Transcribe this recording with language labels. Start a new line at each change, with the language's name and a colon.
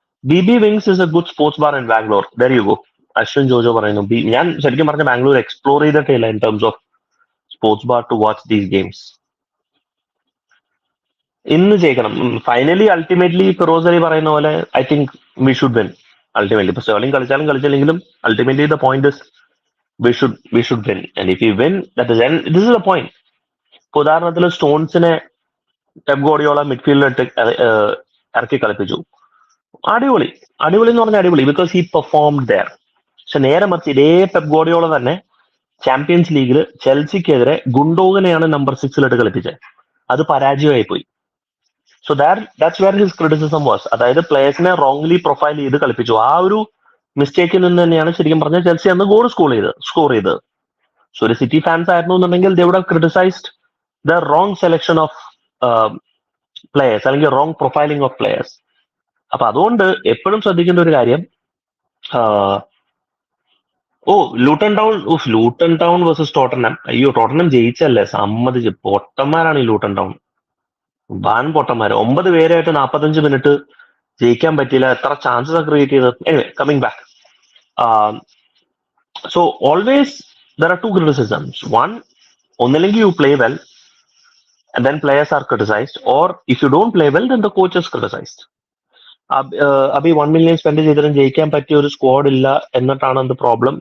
English: B wings is a good sports bar in Bangalore. There you go.
Malayalam: Ashwin Jojo പറയുന്നു. ഞാൻ ശരിക്കും പറഞ്ഞ ബാംഗ്ലൂർ എക്സ്പ്ലോർ ചെയ്തിട്ടില്ല
English: In terms of sports bar to watch these games.
Malayalam: ഇന്ന് ജയിക്കണം ഫൈനലി. അൾട്ടിമേറ്റ്ലി ഫിറോസ് അലി പറയുന്ന പോലെ
English: I think we should win ultimately.
Malayalam: ഇപ്പൊ sterling കളിച്ചാലും കളിച്ചില്ലെങ്കിലും
English: Ultimately the point is we should win, and if we win, that is, and this is the point.
Malayalam: ഉദാഹരണത്തിൽ സ്റ്റോൺസിനെ Pep ഗോർഡിയോള മിഡ്ഫീൽഡിൽ ഇറക്കി കളിപ്പിച്ചു. അടിപൊളി അടിപൊളി എന്ന് പറഞ്ഞാൽ അടിപൊളി,
English: Because he performed there.
Malayalam: പക്ഷെ നേരെ മറിച്ച് ഇതേ പെപ് ഗോർഡിയോള തന്നെ ചാമ്പ്യൻസ് ലീഗിൽ ചെൽസിക്കെതിരെ ഗുണ്ടോഗനെയാണ് നമ്പർ 6 കളിപ്പിച്ചത്. അത് പരാജയമായി പോയി.
English: So that's where his criticism was.
Malayalam: അതായത് പ്ലേയേഴ്സിനെ റോങ്ലി പ്രൊഫൈൽ ചെയ്ത് കളിപ്പിച്ചു. ആ ഒരു മിസ്റ്റേക്കിൽ നിന്ന് തന്നെയാണ് ശരിക്കും പറഞ്ഞാൽ ചെൽസി അന്ന് ഗോൾ സ്കോർ ചെയ്തത്. സോ ഒരു സിറ്റി ഫാൻസ് ആയിരുന്നു എന്നുണ്ടെങ്കിൽ
English: They would have criticised the wrong selection of players, അല്ലെങ്കിൽ wrong profiling of players.
Malayalam: അപ്പൊ അതുകൊണ്ട് എപ്പോഴും ശ്രദ്ധിക്കേണ്ട ഒരു കാര്യം, ലൂട്ടൺ ടൗൺ വേഴ്സസ് ടോട്ടൻഹാം. അയ്യോ, ടോട്ടൻഹാം ജയിച്ചല്ലേ, സമ്മതിച്ച്. പൊട്ടന്മാരാണ് ഈ ലൂട്ടൺ ടൗൺ, ബാൻ പൊട്ടന്മാര്. 9 പേരായിട്ട് 45 മിനിറ്റ് ജയിക്കാൻ പറ്റിയില്ല. എത്ര ചാൻസസ് ക്രിയേറ്റ് ചെയ്തത്.
English: Anyway, coming back. So always there are 2 criticisms. One, ഒന്നില്ലെങ്കിൽ you play well and then players are criticized, or if you don't play well then the coach is criticized.
Malayalam: Abi 1 million spend ചെയ്തിട്ടും ജയിക്കാൻ പറ്റിയ ഒരു squad ഇല്ല എന്നിട്ടാണ് എന്ത് problem?